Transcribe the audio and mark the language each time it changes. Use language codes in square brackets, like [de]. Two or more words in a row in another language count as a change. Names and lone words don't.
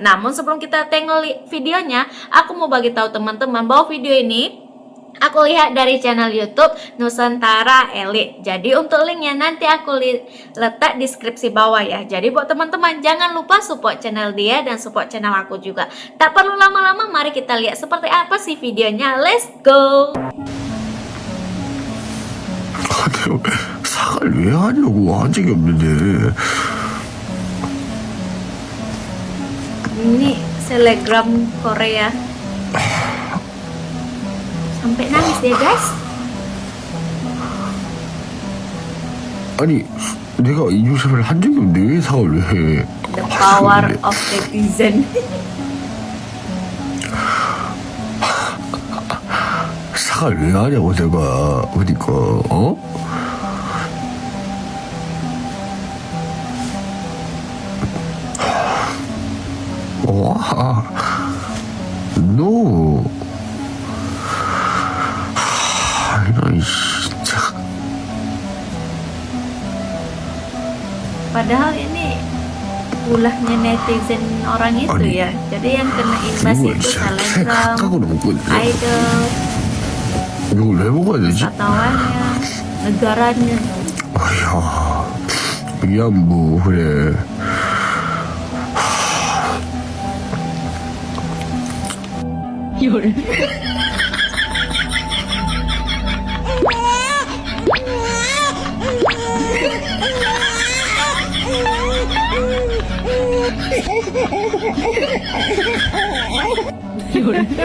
[id] Namun sebelum kita tengok videonya, aku mau bagi tahu teman-teman bahwa video ini aku lihat dari channel YouTube Nusantara Elite. Jadi untuk linknya nanti aku letak di deskripsi bawah ya. Jadi buat teman-teman jangan lupa [en] support channel [id] dia dan [en] support channel [id] aku juga. Tak perlu lama-lama, mari kita lihat seperti apa sih videonya. [en] Let's go. [ko] 사과를 왜 하냐고 한 적이 없는데. [id] Ini selebgram Korea sampai nangis dia guys. [ko] 아니 내가 인증샷을 한 적이 없는데 왜 사과를 왜 해? [en] The power of netizen. [ko] 사과를 왜 하냐고 내가 그러니까 어? 와, 너, 너 진짜. [id] Padahal ini ulahnya netizen orang itu ya. Jadi yang kena imbas [ko] 이걸 [id] itu [ko] 진짜 [id] selebgram, [ko] 각각으로 먹거든. [id] idol, [ko] 이걸 왜 먹어야 되지? [id] wisatawannya, negaranya. [ko] 아야, 미안 뭐 그래. Yul. Yul.